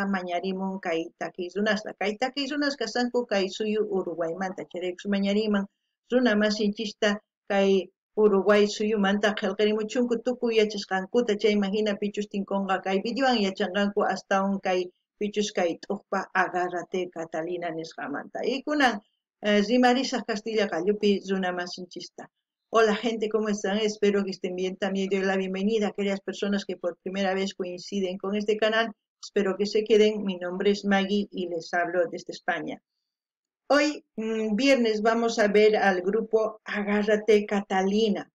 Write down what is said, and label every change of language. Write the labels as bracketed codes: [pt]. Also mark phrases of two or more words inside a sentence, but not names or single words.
[qu] mañarimun kay takiy runasta kay takiy runas kasanku kay suyu Uruguaymanta chayraykus mañariyman runa masinchista kay Uruguay suyumanta qillqirimuchunku tukuy yachasqankuta chayman hina pichus tinkunqa kay videowan yachanqanku astawan kay pichus kay t'uqpa Agárrate Catalina nisqamanta y kunan rimarisaq Castilla qallupi runa masinchista. [es] Hola gente, ¿cómo están? Espero que estén bien. También doy la bienvenida a aquellas personas que por primera vez coinciden con este canal. Espero que se queden. Mi nombre es Maggie y les hablo desde España. Hoy, viernes, vamos a ver al grupo Agárrate Catalina.